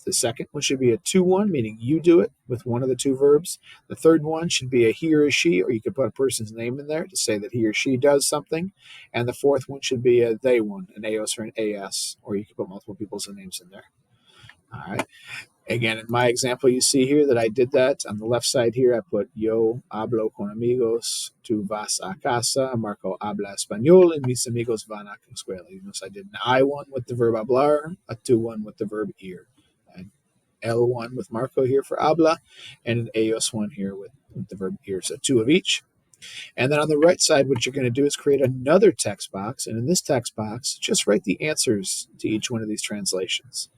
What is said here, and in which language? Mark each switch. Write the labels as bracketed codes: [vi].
[en] The second one should be a to one, meaning you do it with one of the 2 verbs. The third one should be a he or a she, or you could put a person's name in there to say that he or she does something. And the fourth one should be a they one, an eos or an as, or you could put multiple people's names in there. All right. Again, in my example, you see here that I did that. On the left side here, I put [es] yo hablo con amigos, tu vas a casa, Marco habla español, and mis amigos van a la escuela. [en] You notice I did an I one with the verb hablar, a tu one with the verb ir, an el one with Marco here for habla, and an ellos one here with the verb ir. So 2 of each. And then on the right side, what you're going to do is create another text box. And in this text box, just write the answers to each one of these translations.